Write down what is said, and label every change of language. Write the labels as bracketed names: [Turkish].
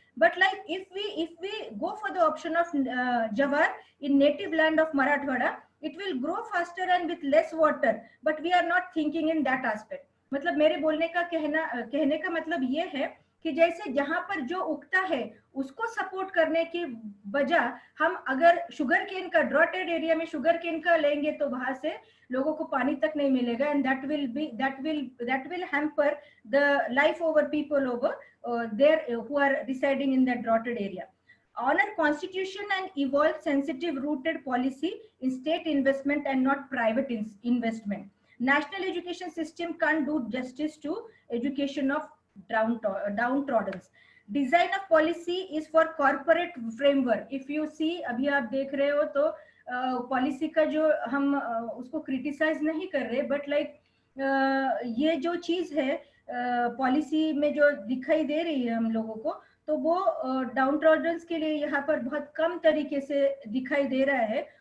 [English] But like if we go for the option of jawar in native land of Marathwada, it will grow faster and with less water, but we are not thinking in that aspect. [Hindi] मतलब मेरे बोलने का कहने का मतलब ये है कि जैसे जहां पर जो उगता है उसको सपोर्ट करने की बजाय हम अगर शुगर केन का ड्रॉटेड एरिया में शुगर केन का लेंगे तो वहां से लोगों को पानी तक नहीं मिलेगा, [English] And that will hamper the life over people over there who are residing in that droughted area. Honor constitution and evolve sensitive rooted policy in state investment and not private investment. National education system can't do justice to education of downtrodden. Design of policy is for corporate framework. If you see, [Hindi] अभी आप देख रहे हो तो policy का जो हम उसको क्रिटिसाइज नहीं कर रहे, बट लाइक ये जो चीज है पॉलिसी में जो दिखाई दे रही है हम लोगों को, तो वो डाउनट्रॉडन्स के लिए यहाँ पर बहुत कम तरीके से दिखाई दे रहा है.